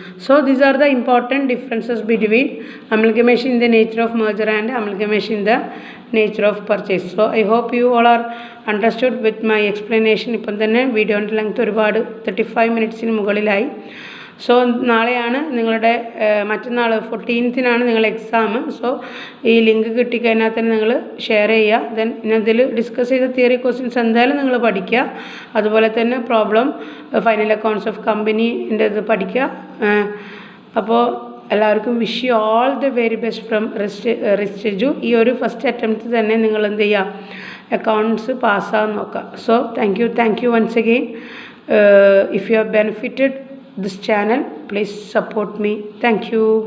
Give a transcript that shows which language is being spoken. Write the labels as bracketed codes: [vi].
[en] So these are the important differences between amalgamation in the nature of merger and amalgamation in the nature of purchase. So I hope you all are understood with my explanation. [ml] ഇപ്പം തന്നെ വീഡിയോൻ്റെ length ഒരുപാട് 35 മിനിറ്റ്സിന് മുകളിലായി. So നാളെയാണ് നിങ്ങളുടെ മറ്റന്നാൾ 14th നിങ്ങളുടെ exam. So ഈ ലിങ്ക് കിട്ടിക്കഴിഞ്ഞാൽ തന്നെ നിങ്ങൾ ഷെയർ ചെയ്യുക. ദെൻ ഇതിൽ ഡിസ്കസ് ചെയ്ത തിയറി ക്വസ്റ്റ്യൻസ് എന്തായാലും നിങ്ങൾ പഠിക്കുക. അതുപോലെ തന്നെ പ്രോബ്ലം ഫൈനൽ അക്കൗണ്ട്സ് ഓഫ് കമ്പനീൻ്റെ ഇത് പഠിക്കുക. അപ്പോൾ എല്ലാവർക്കും [en] Wish you all the very best from റിസ്റ്റെജു. [ml] ഈ ഒരു ഫസ്റ്റ് അറ്റംപ്റ്റ് തന്നെ നിങ്ങൾ എന്ത് ചെയ്യുക, അക്കൗണ്ട്സ് പാസ്സാകാൻ നോക്കുക. [en] So thank you once again. If you have benefited this channel, please support me. Thank you.